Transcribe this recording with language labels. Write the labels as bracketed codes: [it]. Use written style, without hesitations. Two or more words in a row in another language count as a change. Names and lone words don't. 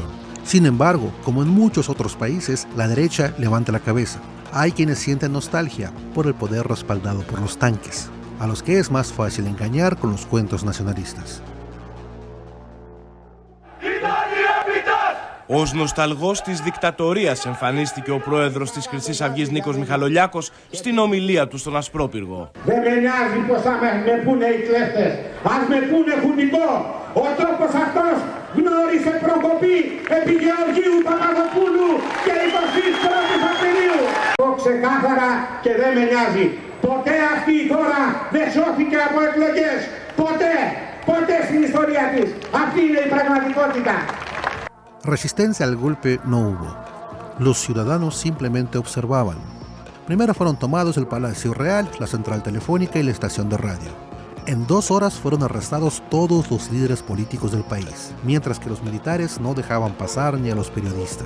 [es] Sin embargo, como en muchos otros países, la derecha levanta la cabeza. Hay quienes sienten nostalgia por el poder respaldado por los tanques, a los que es más fácil engañar con los cuentos nacionalistas. [el] Ως νοσταλγός της δικτατορίας εμφανίστηκε ο πρόεδρος της Χρυσής Αυγής Νίκος Μιχαλολιάκος στην ομιλία του στον Ασπρόπυργο. Δεν με νοιάζει πως θα με πούνε οι κλέφτες, ας με πούνε χουνιτό. Ο τόπος αυτός γνώρισε προκοπή επί Γεωργίου Παπαδοπούλου και 21 Απριλίου. Ξεκάθαρα και δεν με νοιάζει. Ποτέ αυτή η χώρα δεν σώθηκε από εκλογές. Ποτέ στην ιστορία της. Αυτή είναι η πραγματικότητα. [es] Resistencia al golpe no hubo. Los ciudadanos simplemente observaban. Primero fueron tomados el Palacio Real, la central telefónica y la estación de radio. En 2 horas fueron arrestados todos los líderes políticos del país, mientras que los militares no dejaban pasar ni a los periodistas.